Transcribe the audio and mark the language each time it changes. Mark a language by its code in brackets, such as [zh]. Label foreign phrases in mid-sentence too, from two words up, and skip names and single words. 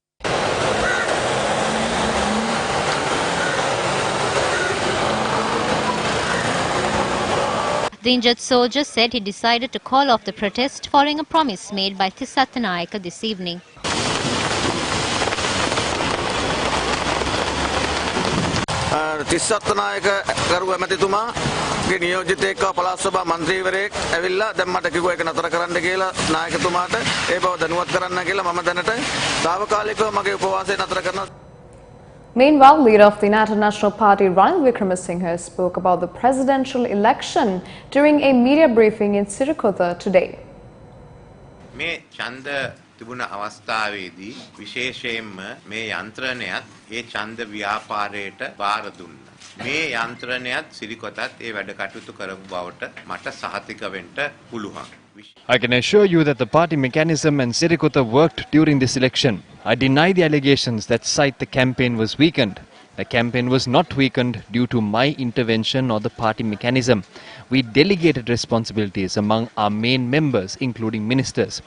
[en] The injured soldier said he decided to call off the protest following a promise made by Tissattanayaka this evening. [si] Tissattanayaka ගරු ඇමතිතුමාගේ නියෝජිතයෙක්ව පළාත් සභා මන්ත්‍රීවරයෙක් ඇවිල්ලා දැන් මට කිව්වා ඒක නතර කරන්න කියලා නායකතුමාට ඒ බව දැනුවත් කරන්න කියලා මම දැනට తాවකාලිකව මගේ උපවාසය නතර කරනවා. [en] Meanwhile, leader of the United National Party Ranil Wickremesinghe spoke about the presidential election during a media briefing in Sirikotha today. [si] මේ ඡන්ද තිබුණ අවස්ථාවේදී විශේෂයෙන්ම මේ යන්ත්‍රණයත් ඒ ඡන්ද ව්‍යාපාරයට බාර දුන්නා. මේ යන්ත්‍රණයත් සිරිකොතත් ඒ වැඩ කටයුතු කරපු බවට මට සහතික වෙන්න පුළුවන්. [en] I can assure you that the party mechanism and Sirikotha worked during this election. I deny the allegations that cite the campaign was weakened. The campaign was not weakened due to my intervention or the party mechanism. We delegated responsibilities among our main members, including ministers.